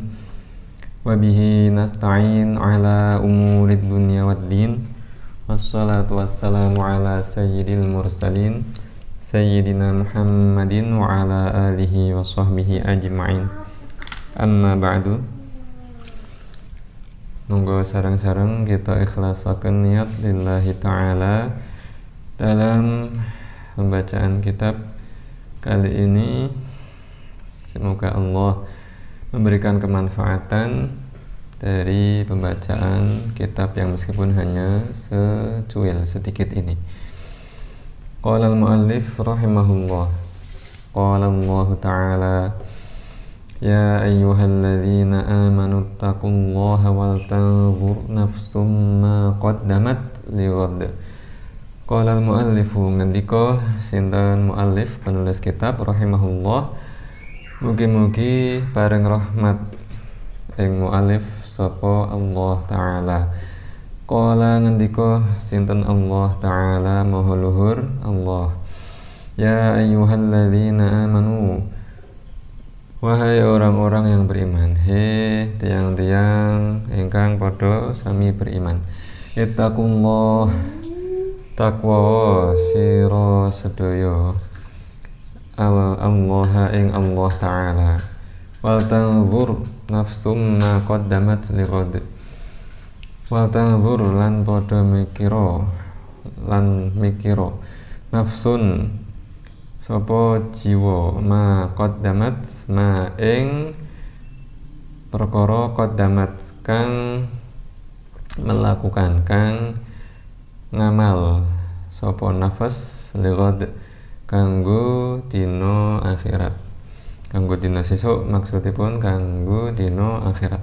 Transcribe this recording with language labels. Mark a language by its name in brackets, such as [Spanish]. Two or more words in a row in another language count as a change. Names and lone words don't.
[Arabic] وبه نستعين على أمور الدنيا والدين. والصلاة والسلام على سيد المرسلين سيدنا محمد وعلى آله وصحبه أجمعين. أما بعد. [Javanese] Monggo sareng-sareng kita ikhlasaken niat [Arabic] لله تعالى [Indonesian] dalam pembacaan kitab kali ini. Semoga Allah memberikan kemanfaatan dari pembacaan kitab yang meskipun hanya secuil sedikit ini. [Arabic] قال المؤلف رحمه الله. قال الله تعالى: يا أيها الذين آمنوا اتقوا الله ولتنظر نفس ما قدمت لغد. قال المؤلف, [Javanese] ngendika sinten muallif penulis kitab rahimahullah, mugi-mugi bareng rahmat ing muallif sapa [Arabic] الله تعالى. [Javanese] Qala, ngendika sinten [Arabic] الله تعالى [Javanese] maha luhur Allah: [Arabic] يا أيها الذين آمنوا, [Indonesian] wahai orang-orang yang beriman, [Javanese] he tiang-tiang ingkang padha sami beriman, ittaqullah, takwa sira sedaya Allah ing [Arabic] الله تعالى, ولتنظر نفس ما قدمت لغد، ولتنظر [Javanese] lan padha mikira nafsun sapa jiwa [Arabic] ما قدمت [Javanese] ma ing perkara qaddamat kang melakukan, kang ngamal sapa nafas lighad kanggo dina akhirat, kanggo dina sesuk, maksudipun kanggo dina akhirat.